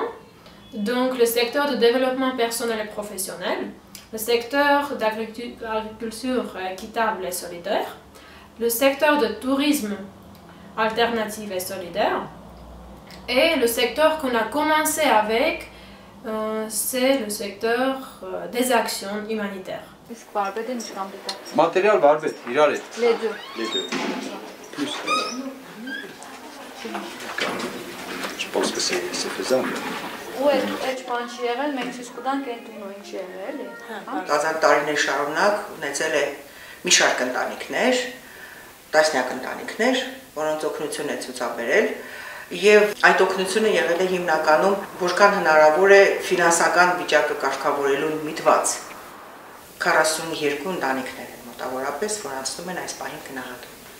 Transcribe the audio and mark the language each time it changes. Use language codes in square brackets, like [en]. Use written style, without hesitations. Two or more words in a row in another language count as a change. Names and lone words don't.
[fr] Donc le secteur de développement personnel et professionnel, le secteur d'agriculture équitable et solidaire, le secteur de tourisme alternatif et solidaire et le secteur qu'on a commencé avec, c'est le secteur des actions humanitaires. Matériel barbet, irale. Les deux. Les deux. Plus. Je pense que c'est faisable. [hy] Ու այդ բան չի եղել, մենք ցույց կտանք այն տունը ինչ եղել է։ Կազան տարիներ շարունակ ունեցել է մի շարք ընտանիքներ, տասնյակ ընտանիքներ, որոնց օգնություն է ցուցաբերել, եւ այդ օգնությունը եղել է հիմնականում որքան հնարավոր է ֆինանսական վիճակը կարգավորելու միտված 42 ընտանիքներ են մոտավորապես, որ անցնում են այս պահին գնահատում։